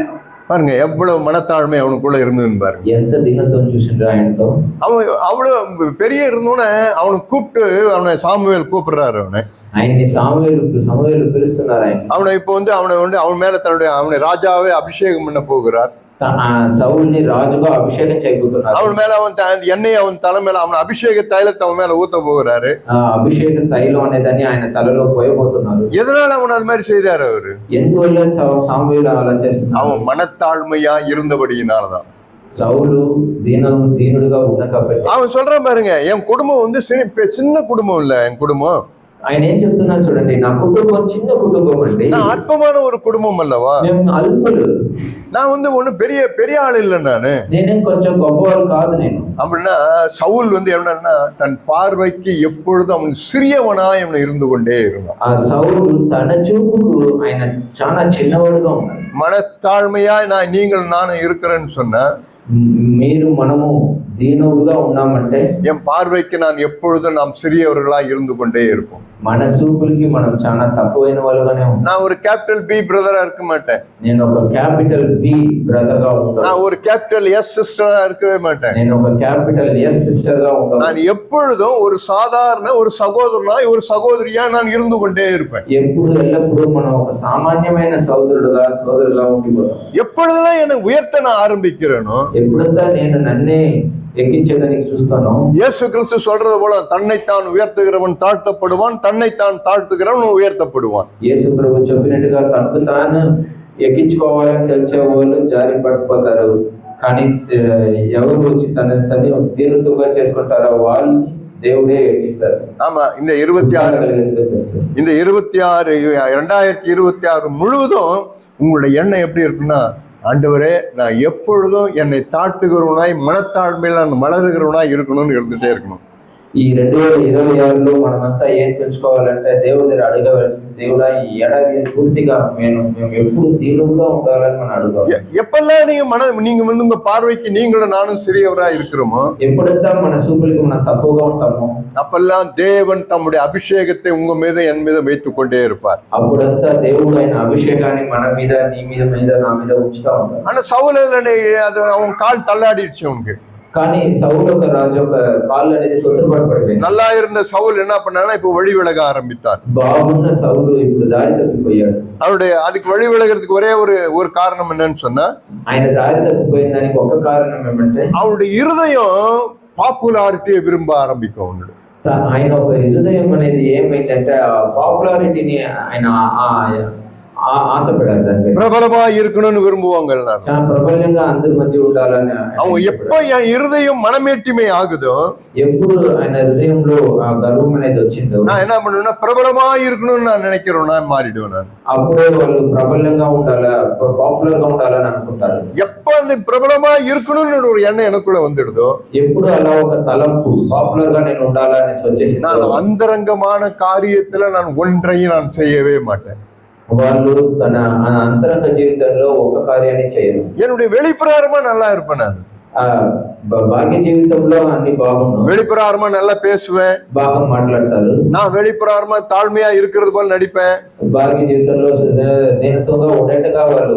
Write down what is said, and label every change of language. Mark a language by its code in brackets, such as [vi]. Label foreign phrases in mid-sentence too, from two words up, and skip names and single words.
[ta] பாருங்க, எவ்வளவு மனத்தாழ்மை அவனுக்குள்ள இருந்ததுன்னு பாருங்க. [te] ఎంత దీనత్వం చూసిండ్రు ఆయనతో. [ta] அவன் அவ்வளவு பெரிய இருந்தோன்னே அவனை கூப்பிட்டு அவனை சாமுவேல் கூப்பிடுறாரு. [te] ఆయన్ని సమూయేలు పిలుస్తున్నారు. [ta] அவனை இப்போ அவன் மேல அவனை ராஜாவே அபிஷேகம் பண்ண போகிறார். [te] సౌల్ని రాజుగా అభిషేకం చేయబోతున్నారు. [ta] அவன் மேல எண்ணெய் அவன் தலை மேல அவன் அபிஷேக தைலத்தை அவன் மேல ஊத்த போகிறாரு. [te] అభిషేక తైలం అనేదాన్ని ఆయన తలలో పోయబోతున్నారు. [ta] எதனால அவன் அது மாதிரி செய்தாரு? அவரு [te] ఎందువల్ల సమూయేలు అలా చేస్తున్నారు? [ta] அவன் மனத்தாழ்மையா இருந்தபடியினாலதான். [te] సౌలు దీనుడుగా ఉన్న కాబట్టి [ta] அவன் சொல்றான் பாருங்க, என் குடும்பம் சின்ன குடும்பம் இல்ல. என் குடும்பம், [te] ఆయన ఏం చెప్తున్నారు చూడండి, నా కుటుంబం చిన్న కుటుంబం అండి. [ta] நான் அற்பமான ஒரு குடும்பம் அல்லவா? [te] మేము అల్పులు. [ta] நான் ஒன்னும் பெரிய ஆள் இல்லை. [te] నేనేం కొంచెం గొప్పవాళ్ళు కాదు. నేను [ta] அப்படின்னா சவுல் என்னன்னா தன் பார்வைக்கு எப்பொழுதும் அவன் சிறியவனாய் அவன் இருந்து கொண்டே இருந்தான். [te] ఆ సౌలు తన చూపుకు ఆయన చాలా చిన్నవాడుగా ఉన్నాడు. [ta] மனத்தாழ்மையா நானும் இருக்கிறேன்னு சொன்னா, [te] మనము దీనులుగా ఉన్నామంటే [ta] என் பார்வைக்கு நான் எப்பொழுதும் நாம் சிறியவர்களா இருந்து கொண்டே இருப்போம். [te] మన చూపులకి మనం చాలా తక్కువైన వాళ్ళుగానే ఉంటాం. [ta] நான் ஒரு [en] capital B brother [ta] இருக்க மாட்டேன். [te] నేను ఒక [en] capital B brother [te] గా ఉంటాను. [ta] நான் ஒரு [en] capital S sister [ta] இருக்கவே மாட்டேன். [te] నేను ఒక [en] capital S sister [te] గా ఉంటాను. [ta] நான் எப்பொழுதும் ஒரு சாதாரண ஒரு சகோதரனாய் ஒரு சகோதரியா நான் இருந்து கொண்டே இருப்பேன். [te] ఎల్లప్పుడూ మనం ఒక సామాన్యమైన సోదరుడుగా ఉండిపోతాం. [ta] எப்பொழுதெல்லாம் என்னை உயர்த்த நான் ஆரம்பிக்கிறேனோ, [te] ఎప్పుడంతా నేను నన్నే ఎక్కించేదానికి చూస్తాను. [ta] இயேசு கிறிஸ்து சொல்றது போல, தன்னைத்தான் உயர்த்துகிறவன் தாழ்த்தப்படுவான், தன்னைத்தான் தாழ்த்துகிறவன் உயர்த்தப்படுவான். [te] యేసు ప్రభు చెప్పినట్టుగా తనకు తాను ఎక్కించుకోవాలని తెలిసే వాళ్ళు జారి పడిపోతారు. కానీ ఎవరు వచ్చి తనని దీనుతుగా చేసుకుంటారో వాళ్ళు దేవుడే ఎక్కిస్తారు. [ta] ஆமா, இந்த 2026 முழுவதும் உங்களுடைய எண்ணம் எப்படி இருக்குன்னா, ஆண்டவரே, நான் எப்பொழுதும் என்னை தாழ்த்துகிறவனாய் மனத்தாழ்மையில் நான் வளருகிறவனாய் இருக்கணும்னு இருந்துட்டே இருக்கணும். [te] ఈ 2026లో మనమంతా ఏం తెలుసుకోవాలంటే దేవుడి దగ్గర అడగవలసింది, దేవుడా ఈ ఏడాది పూర్తిగా మేము ఎప్పుడు దీనుగా ఉండాలని మనం అడగాలి. [ta] எப்பெல்லாம் நீங்க உங்க பார்வைக்கு நீங்களும் நானும் சிறியவரா இருக்கிறோமோ, [te] ఎప్పుడంతా మన చూపులకి మనం తక్కువగా ఉంటామో, [ta] அப்பெல்லாம் தேவன் தம்முடைய அபிஷேகத்தை உங்க மீது என் மீது வைத்துக் கொண்டே இருப்பார். [te] అప్పుడంతా దేవుడు ఆయన అభిషేకాన్ని మన మీద, నీ మీద, నా మీద ఉంచుతా ఉంటారు. [ta] ஆனா சவுல் அது அவன் கால் தள்ளாடிடுச்சு அவனுக்கு. [te] కానీ సౌలు ఒక రాజు ఒక కాళ్ళు అనేది తొందరపడిపోయింది. [ta] நல்லா இருந்த சவுல் என்ன பண்ணானா, இப்ப வழி விலக ஆரம்பித்தான். [te] బాగున్న సౌలు ఇప్పుడు దారి తప్పిపోయాడు. [ta] அதுக்கு வழி விலகிறதுக்கு ஒரே ஒரு காரணம் என்னன்னு சொன்னா, [te] ఆయన దారి తప్పిపోయిన దానికి ఒక కారణం ఏమంటే, [ta] அவனுடைய இருதயம் பாப்புலாரிட்டியை விரும்ப ஆரம்பிக்கும். [te] ఆయన ఒక హృదయం అనేది ఏమైందంటే పాపులారిటీని ఆయన ఆశపడారు. దానికి [ta] பிரபலமா இருக்கணும்னு விரும்புவாங்க. [te] చాలా ప్రబలంగా అందరి మధ్య ఉండాలని [ta] அவங்க எப்ப என் இருதயம் மனமேட்டிமை ஆகுதோ, [te] ఎప్పుడు ఆయన హృదయంలో ఆ గర్వం అనేది వచ్చిందో, [ta] நான் என்ன பண்ணுவேன்னா பிரபலமா இருக்கணும்னு நான் நினைக்கிறேன், நான் மாறிடுவேன். நான் [te] అప్పుడే వాళ్ళు ప్రబలంగా ఉండాలా, పాపులర్ గా ఉండాలని అనుకుంటారు. [ta] எப்ப அந்த பிரபலமா இருக்கணும்னு ஒரு எண்ணம் எனக்குள்ள வந்துடுதோ, [te] ఎప్పుడు అలా ఒక తలంపు పాపులర్ గా నేను ఉండాలని వచ్చేసి, [ta] நான் அந்தரங்கமான காரியத்துல நான் ஒன்றையும் நான் செய்யவே மாட்டேன். [te] వాళ్ళు తన అంతరంగ జీవితంలో ఒక కార్యాన్ని చేయరు. [ta] என்னுடைய வெளிப்பிரகாரமா நல்லா இருப்பேன். நான் [te] భాగ్య జీవితంలో అన్ని బాగున్నాం, [ta] வெளிப்பிரகாரமா நல்லா பேசுவேன், [te] బాగా మాట్లాడతారు. [ta] நான் வெளிப்பிரகாரமா தாழ்மையா இருக்கிறது போல நடிப்பேன். [te] భాగ్య జీవితంలో దీనత్వంగా ఉండేట్టుగా వాళ్ళు